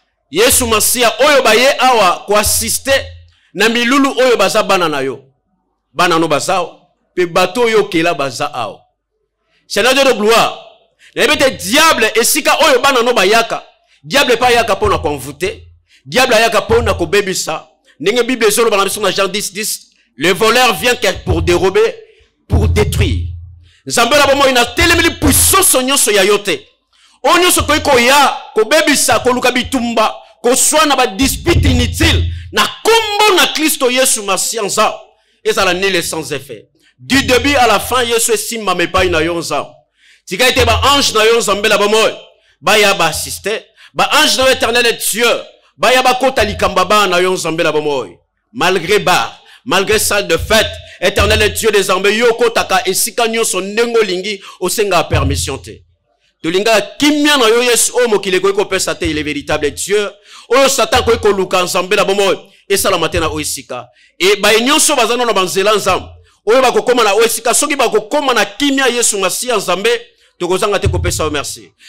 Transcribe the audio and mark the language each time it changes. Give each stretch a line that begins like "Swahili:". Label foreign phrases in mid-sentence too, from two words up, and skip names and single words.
Lingala: Yesu Masia, oyo baye awa koasiste na milulu oyo baza bana na yo. Bana no baza awa, pe bato oyo kela baza awa.
French: Seigneur Dieu de gloire,
Lingala: nayebi te diable esika oyo bana no bayaka, diable pa ayaka mpo na konvute, diable ayaka mpo na kobebisa. Ndenge Bible ezoloba na biso na Jean dix dix,
French: le voleur vient que pour dérober, pour détruire.
Lingala: Nzambe na bomoi na telemeli puissance nyonso ya yo te. Oyo nyonso toyi koya, kobebisa, koluka bitumba, koswana ba
French: dispute inutile,
Lingala: na kombo na Kristo Yesu Masia Nzambe, ezala
French: nul et sans effet. Du début à la fin,
Lingala: Yesu esimba mepai na yo Nzambe. Tika ete ba ange na yo Nzambe na bomoi, baya ba assister, ba ange na yo
French: éternel Dieu,
Lingala: baya ba kota likamba ba na yo Nzambe na bomoi.
French: Malgré bar, malgré salle de fête, éternel Dieu des armées,
Lingala: yo kotaka esika nyonso ndenge olingi, osenga permission te. Tolinga kimia na yo Yesu, oyo mokili ekoki kopesa te,
French: il est véritable Dieu.
Lingala: Oyo Satan akoki koluka Nzambe na bomoi, esalama te na oyo esika. E baye nyonso baza nano na banzela Nzambe, oyo bakokoma na oyo esika, soki bakokoma na kimia Yesu Masia Nzambe, tokozanga te kopesa yo merci.